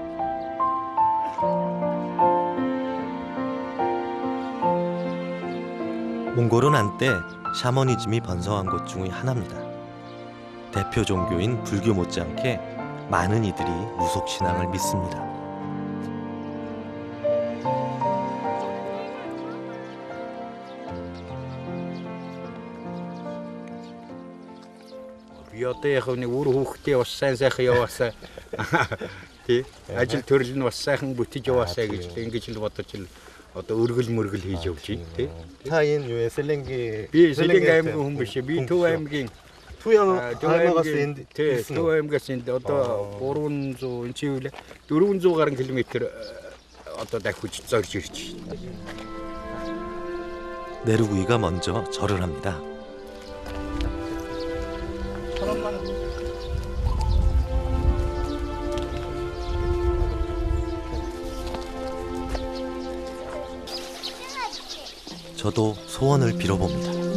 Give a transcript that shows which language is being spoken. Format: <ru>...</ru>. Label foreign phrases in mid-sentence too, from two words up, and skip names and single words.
<ko>몽골은 한때 샤머니즘이 번성한 곳 중의 하나입니다. 대표 종교인 불교 못지않게 많은 이들이 무속신앙을 믿습니다.</ko> <mn>Би одоо яг нэг үр хүүхдээ бас сайн сайхан яваасаа тий ажил төрөл нь бас сайхан бүтэж яваасаа гэж ингэж л бодож л одоо өргөл мөргөл хийж явж тий. 타인 요에 셀렌게 Би Сэлэнг аймгийн хүн биш. Би Төв аймгийн 투영 Төв аймгийн тий Төв аймгаас энд одоо 300 энэ чи юу лээ 400 гаруй километр одоо дахиж зорж ирж байна.</mn> <ko>네르구이가 먼저 절을 합니다. 저도 소원을 빌어봅니다.</ko>